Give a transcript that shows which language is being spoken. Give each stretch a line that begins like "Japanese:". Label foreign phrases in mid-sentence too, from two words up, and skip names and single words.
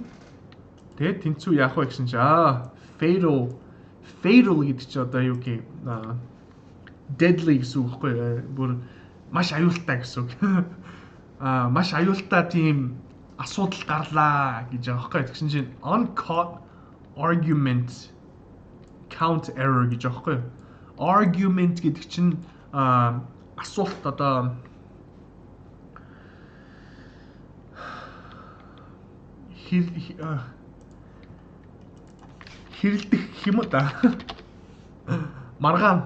Mongolian: Тэгээ тэнцүү яах вэ гэсэн чи fatal гэдэг чи одоо юу гэх deadly гэсэн үг байхгүй бүр маш аюултай гэсэн үг. Маш аюултай тийм асуудал гарлаа гэж байгаа байхгүй. Тэгсэн чинь
English: uncaught argument count error
Mongolian: гэж байгаа байхгүй. Argument гэдэг чинь асуулт одоо хэрэлдэх юм да. Маргаан.